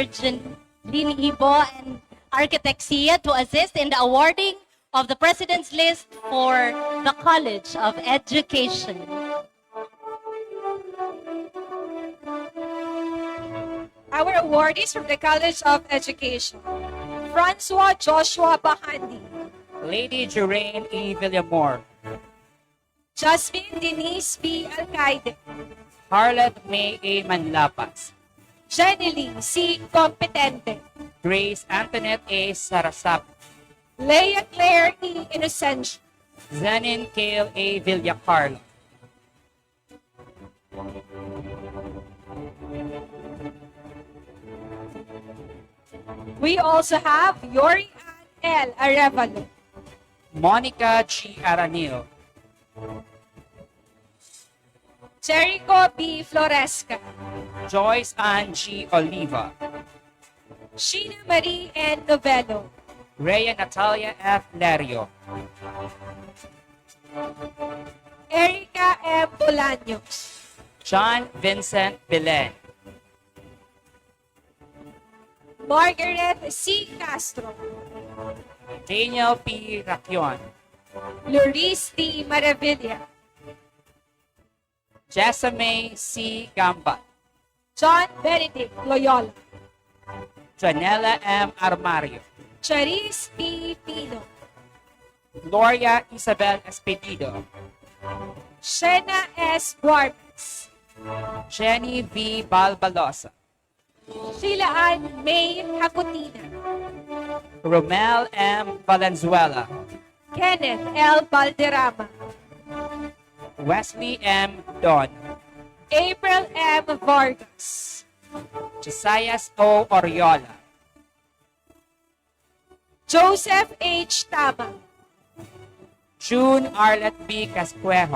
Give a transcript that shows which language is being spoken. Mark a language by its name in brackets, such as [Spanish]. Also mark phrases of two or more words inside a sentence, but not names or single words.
[English] Jean Ibo and Architect Sia to assist in the awarding of the President's List for the College of Education. Our awardees from the College of Education, Francois Joshua Bahandi, Lady Jeraine E. Villamor, Jasmine Denise B. Alcaide, Harlet May A. Manlapas, Jenny Lee C. Competente, Grace Antoinette A. Sarasap, Leia Claire E. Inocencio, Zenin Kale A. Villacarlo, We also have Yori Ann L. Arevalo, Monica G. Aranil, Jericho B. Floresca, Joyce Ann G. Oliva, Sheena Marie N. Novello, Rhea Natalia F. Lario, Erica M. Bolaños, John Vincent Belen, Margaret C. Castro, Daniel P. Racion, Luis D. Maravilla, Jessamine C. Gamba, John Benedict Loyola, Janela M. Armario, Charis P. Pino, Gloria Isabel Espedido, Shena S. Guardas, Jenny V. Balbalosa, Sheila Ann May Hakutina, Romel M. Valenzuela, Kenneth L. Valderrama, Wesley M. Don, April M. Vargas, Josias O. Oriola, Joseph H. Tama, June Arlet B. Casquejo.